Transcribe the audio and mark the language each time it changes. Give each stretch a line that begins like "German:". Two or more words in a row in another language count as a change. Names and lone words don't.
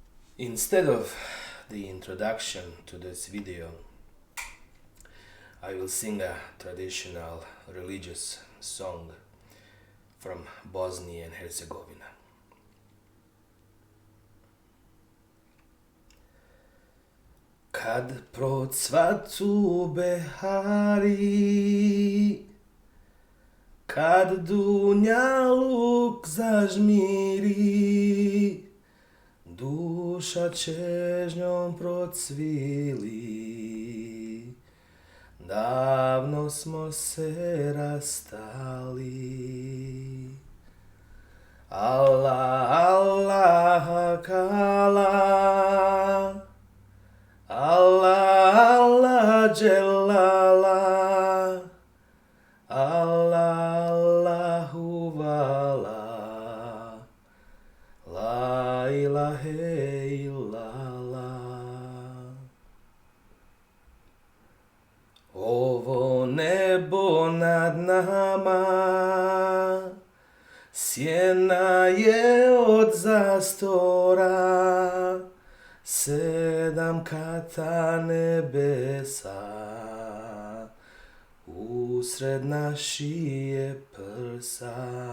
English: Instead of the introduction to this video, I will sing a traditional religious song from Bosnia and Herzegovina.
Bosnian: Kad procvatu behari, kad dunjaluk zažmiri, duša čežnjom procvili, davno smo se rastali.
Arabic: الله الله قالا الله الله جلاله الله الله والا لا إله إلا الله.
Bosnian: Ovo nebo nad nama sjena je od zastora, 7 kata nebesa usred našije prsa.